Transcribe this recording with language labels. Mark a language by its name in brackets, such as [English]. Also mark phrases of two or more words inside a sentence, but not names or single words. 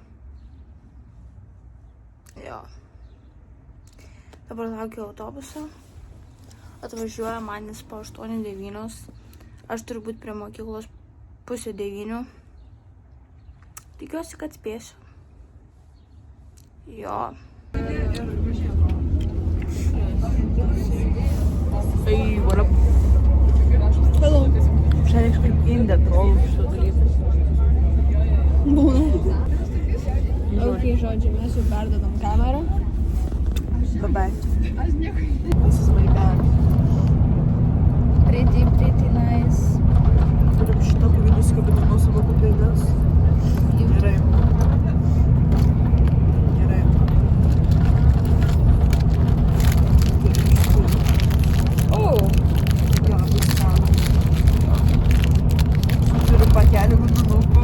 [Lithuanian] Jo. Dabar laukiu autobuso. Atvažiuoja manis po 8:09. Aš turiu būti prie mokyklos 8:30. Tikiuosi, kad spėsiu. Jo. [English] Hey, what up? Hello. [Lithuanian] Šiandien kažkaip indė trolų šito dalyko. Būna. Ok, žodžiu, mes jau perdodam kamerą. [English] Bye-bye. This is my bag. Pretty nice. [Lithuanian] Turim šitą, kurį nusikabinam nuo savo kuprinės. Gerai. Gerai. Oh. Jo, viską. Turiu pakelį guminukų.